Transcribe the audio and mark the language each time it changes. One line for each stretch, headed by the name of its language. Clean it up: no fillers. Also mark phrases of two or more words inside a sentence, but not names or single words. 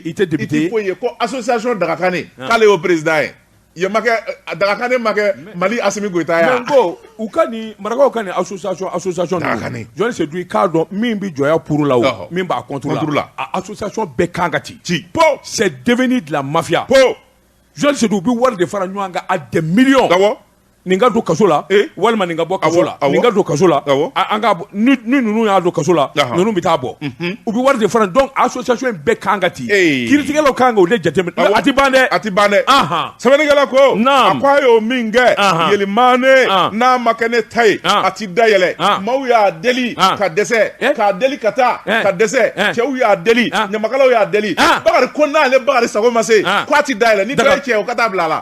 Bambara: i tɛ député ye i tɛ foyi ye ko association Dagakane k'ale y'o président ye ye ma kɛ Dagakane ma kɛ Mali Asimi Goyita ye ko u ka nin marakaw ka nin association Dagakane jɔnni se du i k'a dɔn min bɛ jɔya pour la o min b'a contre la a association bɛɛ kan ka ci po
French: c'est devenu de la mafia po
Bambara: jɔnni se du u bɛ wari de fara ɲɔgɔn kan
French: à des millions
Bambara: nin ka don kaso la walima nin ka bɔ kaso la nin ka don kaso la an ka ni ninnu y'a don kaso la ninnu bɛ taa bɔ u bɛ wari de fara donc association in bɛɛ kan ka ci kiiritigɛlaw kan ka o de jateminɛ a ti ban dɛ Sabanigala ko a ko a y'o min kɛ Yɛlɛmane n'a ma kɛ ne ta ye a ti dayɛlɛ maaw y'a deli ka dɛsɛ k'a deli ka taa ka dɛsɛ cɛw y'a deli ɲamakalaw y'a deli Bakari ko n'ale Bakari sago ma se k'a ti dayɛlɛ ni bɛɛ ye cɛ o ka taa bila a la